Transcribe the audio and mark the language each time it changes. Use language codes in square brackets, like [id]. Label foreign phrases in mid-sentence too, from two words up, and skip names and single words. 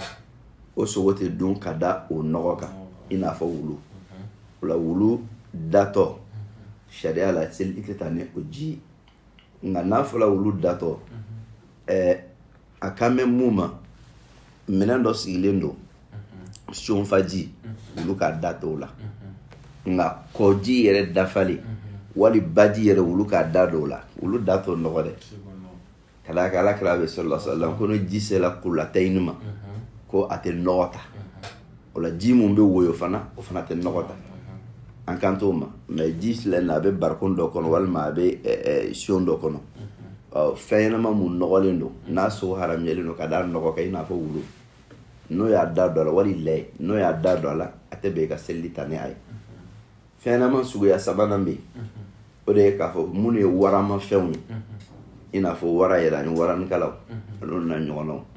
[bm] o sogo tɛ dun ka da o nɔgɔ kan i n'a fɔ wulu o la wulu datɔ sariya la seli i tɛ taa ni o ji nka n'a fɔra wulu datɔ a kan bɛ mun ma minɛn dɔ sigilen don sonfaji olu ka da t'o la nka kɔji yɛrɛ dafalen wali baji yɛrɛ olu ka da d'o la olu da t'o nɔgɔ dɛ ka d'a kan Alakira bɛ [ar] صلى الله عليه وسلم [bm] ko ni ji sera kulatayini ma ko a tɛ nɔgɔ ta o la ji mun bɛ woyo fana o fana tɛ nɔgɔ ta an kan t'o ma mais ji filɛ nin a bɛ barikon dɔ kɔnɔ walima a bɛ son dɔ kɔnɔ fɛn ɲɛnama mun nɔgɔlen don n'a sogo haramuyalen don ka da nɔgɔ kan i n'a fɔ wulu n'o y'a da don a la wali lɛ n'o y'a da don a la a tɛ bɛn i ka selili ta ni a ye fɛn ɲɛnama suguya sabanan bɛ yen o de ye k'a fɔ minnu ye warama fɛnw ye i n'a fɔ wara yɛrɛ ani waranikalaw olu na ɲɔgɔnnaw